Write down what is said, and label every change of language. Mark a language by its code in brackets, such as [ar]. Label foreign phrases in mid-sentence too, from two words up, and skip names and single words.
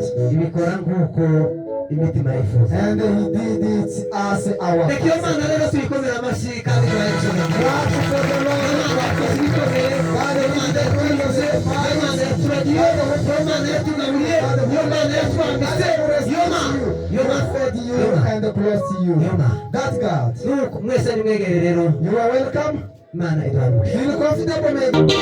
[rw] ibikora nk'uko imitima yifuza [en] and he did it as our [rw] reka iyo mana rero tuyikomera amashyi kandi turayishobora [en] God for the Lord [rw] twakoze ibikomeye kandi imana yatwikoze imana yaturagiye imana yatugaburiye iyo mana yatwambitse iyo mana [en] fed you and blessed you. That God. [rw] nuko mwese nimwegere rero [en] You are welcome. [rw] imana iduhamuke [en] Feel comfortable, maybe.